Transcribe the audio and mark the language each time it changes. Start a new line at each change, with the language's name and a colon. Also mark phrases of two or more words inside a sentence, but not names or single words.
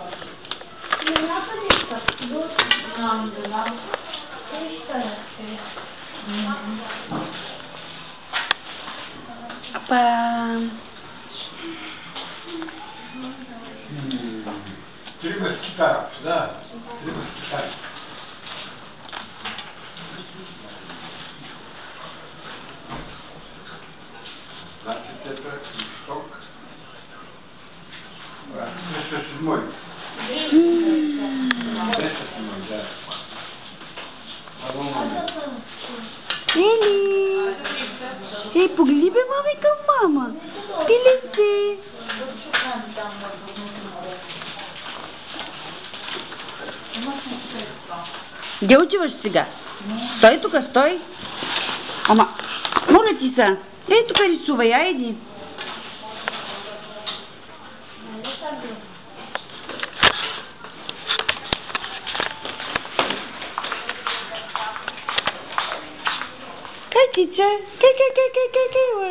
Bulgarian: Апа. Трима с китара, да. Трима с китара.
Russian: Значит, это крючок. Это седьмой. Это седьмой, да.
Bulgarian: Ели! Ей, погледай бе, мами, към мама. Пиленце! Где отиваш сега? Стой тук, стой! Ама, моля ти се! Ей, тук рисувай, айди! Катица, кай.